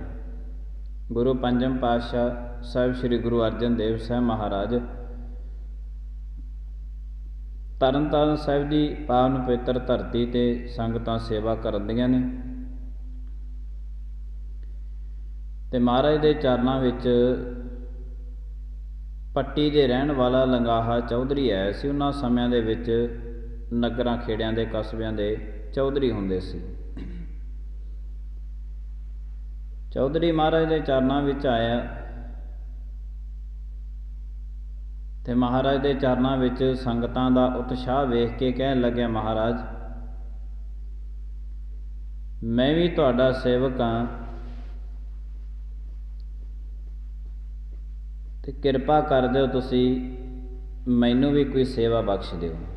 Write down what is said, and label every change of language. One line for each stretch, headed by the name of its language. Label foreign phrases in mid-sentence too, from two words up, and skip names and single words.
Punjabi: ਗੁਰੂ ਪੰਜਮ ਪਾਤਸ਼ਾਹ ਸਾਹਿਬ ਸ੍ਰੀ ਗੁਰੂ ਅਰਜਨ ਦੇਵ ਸਾਹਿਬ ਮਹਾਰਾਜ ਤਰਨ ਤਾਰਨ ਸਾਹਿਬ ਜੀ ਪਾਵਨ ਪਵਿੱਤਰ ਧਰਤੀ ਤੇ ਸੰਗਤਾਂ ਸੇਵਾ ਕਰਦੀਆਂ ਨੇ, ਤੇ ਮਹਾਰਾਜ ਦੇ ਚਰਨਾਂ ਵਿੱਚ ਪੱਟੀ ਦੇ ਰਹਿਣ ਵਾਲਾ ਲੰਗਾਹਾ ਚੌਧਰੀ ਆਇਆ ਸੀ। ਉਨ੍ਹਾਂ ਸਮਿਆਂ ਦੇ ਵਿੱਚ ਨਗਰਾਂ ਖੇੜਿਆਂ ਦੇ ਕਸਬਿਆਂ ਦੇ ਚੌਧਰੀ ਹੁੰਦੇ ਸੀ। ਚੌਧਰੀ ਮਹਾਰਾਜ ਦੇ ਚਰਨਾਂ ਵਿੱਚ ਆਇਆ ਤੇ ਮਹਾਰਾਜ ਦੇ ਚਰਨਾਂ ਵਿੱਚ ਸੰਗਤਾਂ ਦਾ ਉਤਸ਼ਾਹ ਵੇਖ ਕੇ ਕਹਿਣ ਲੱਗਿਆ, ਮਹਾਰਾਜ ਮੈਂ ਵੀ ਤੁਹਾਡਾ ਸੇਵਕ ਹਾਂ ਤੇ ਕਿਰਪਾ ਕਰ ਦਿਓ, ਤੁਸੀਂ ਮੈਨੂੰ ਵੀ ਕੋਈ ਸੇਵਾ ਬਖਸ਼ ਦਿਓ।